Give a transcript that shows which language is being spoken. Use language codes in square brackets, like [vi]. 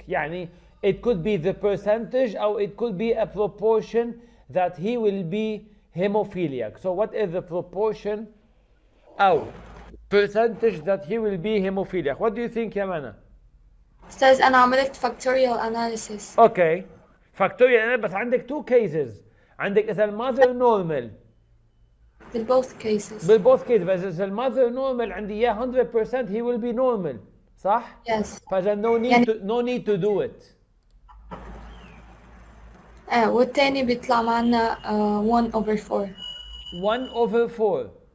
[en] يعني it could be the percentage or it could be a proportion that he will be hemophiliac. So what is the proportion or percentage that he will be hemophiliac? What do you think يا منى? [ar] Ustaz, أنا عملت [en] factorial analysis. Okay. Factorial [ar] بس عندك [en] two cases. [ar] عندك إذا المother normal. [en] In both cases. [ar] بالboth cases بس إذا المother normal عندي إياه 100% [en] he will be normal. [ar] صح؟ [en] Yes. فإذا no need to do it. [ar] والتاني بيطلع معنا 1/4. 1/4.